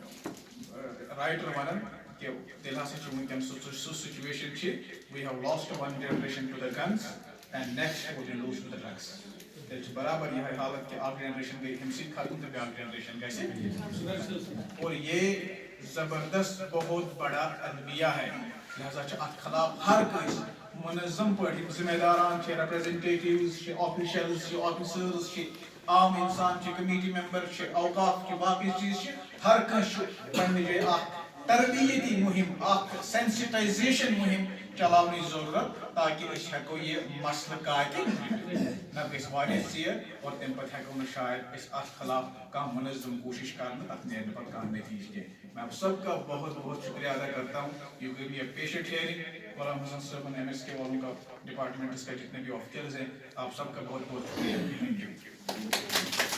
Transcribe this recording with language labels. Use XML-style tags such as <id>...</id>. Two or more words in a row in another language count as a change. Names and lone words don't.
<ks>رایٹر ونان کہ تیٚلہِ ہسا چھُ وٕنکٮ۪ن سُہ سچویشن چھِ</ks> <en>we have lost one generation to the guns and next will lose to the drugs</en> <ks>تیٚلہِ چھِ برابر یِہے حالت کہ اکھ جنریشن گٔے اَمہِ سۭتۍ ختم تہٕ بیاکھ جنریشن گژھِ</ks> <ur>اور یہ زبردست بہت بڑا المیہ ہے</ur> <ks>لہذا چھِ اتھ خلاف ہر کٲنٛسہِ منظم پٲٹھۍ یِم ذمہ داران چھِ ریپریزنٹیٹیوز چھِ آفیشلز چھِ آفیسرز چھِ عام انسان چھِ کمیٹی ممبر چھِ اوقاف چھِ باقٕے چیٖز چھِ ہر کٲنٛسہِ چھُ پننہِ جایہِ اکھ تربیتی مہم اکھ سینسٹائزیشن مہم چلاونٕچ ضروٗرت تاکہ أسۍ ہٮ۪کو یہِ مسلہٕ کاٹہِ نتہٕ گژھِ واریاہ ژیر اور تمہِ پتہٕ ہٮ۪کو نہٕ شاید أسۍ اتھ خلاف کانٛہہ منظم کوشش کرنہٕ تتھ نیرِ نہٕ پتہٕ کانٛہہ نتیجہ کینٛہہ</ks> <ur>میں آپ سب کا بہت بہت شکریہ ادا کرتا ہوں</ur> <en>you gave me a patient hearing</en> <ur>غلام حسن صاحب ایم ایس کے والوں کا ڈپارٹمنٹس کا جتنے بھی آفیسرز ہیں آپ سب کا بہت بہت شکریہ.</ur>